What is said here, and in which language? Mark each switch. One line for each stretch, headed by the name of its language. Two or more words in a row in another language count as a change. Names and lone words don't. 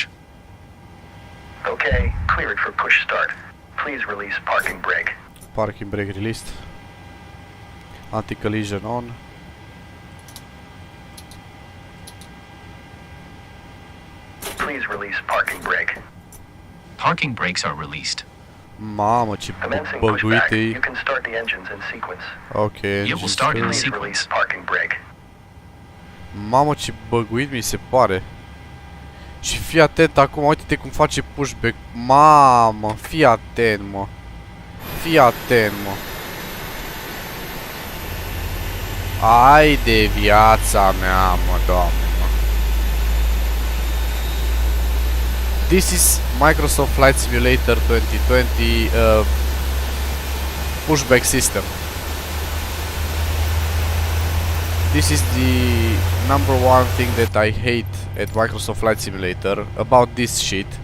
English: Okay, cleared for push start. Please release parking brake. Parking brake released. Anti-collision on. Please release parking brake. Parking brakes are released.
Romanian: Mamă, ce
English: Commencing
Romanian: băguit
English: pushback.
Romanian: e.
English: You can start the engines in sequence. Ok, It will start in Please sequence. release parking brake.
Romanian: Mamă, ce băguit mi se pare. Și fii atent acum, uite-te cum face pushback. Mamă, fii atent, mă. Fii atent, mă. Ai de viața mea, mă, doamne, mă.
English: This is Microsoft Flight Simulator 2020 pushback system. This is the number one thing that I hate at Microsoft Flight Simulator about this shit.